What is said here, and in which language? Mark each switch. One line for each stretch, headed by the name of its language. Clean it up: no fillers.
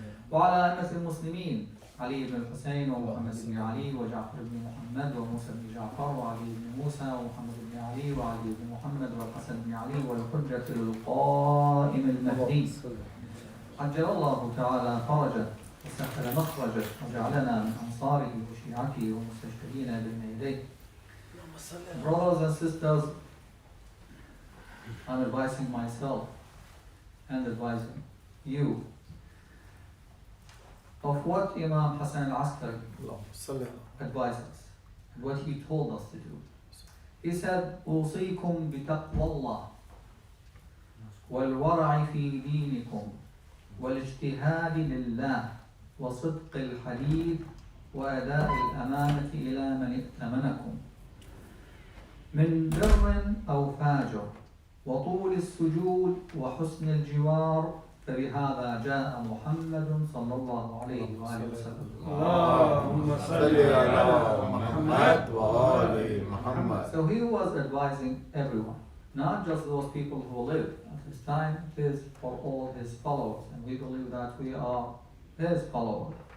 Arabic: وعلى أئمة المسلمين علي بن الحسين ومحمد بن علي وجعفر بن محمد وموسى بن جعفر وعلي بن موسى ومحمد بن علي وعلي بن محمد والحسن بن علي والحجة القائم المهدي عجل الله تعالى فرجه وسهل مخرجه وجعلنا من أنصاره وشيعته ومستشهدين بين يديه.
English: Brothers and sisters, I'm advising myself and advising you of what Imam Hassan al-Askari advised us and what he told us to do. He said,
Arabic: أوصيكم بتقوى الله والورع في دينكم والاجتهاد لله وصدق الحديث وأداء الأمانة إلى من ائتمنكم من بر أو فاجر وطول السجود وحسن الجوار فبهذا جاء محمد صلى الله عليه وآله وسلم. اللهم صل على محمد وآل محمد.
English: So he was advising everyone, not just those people who lived at his time. It is for all his followers, and we believe that we are his followers.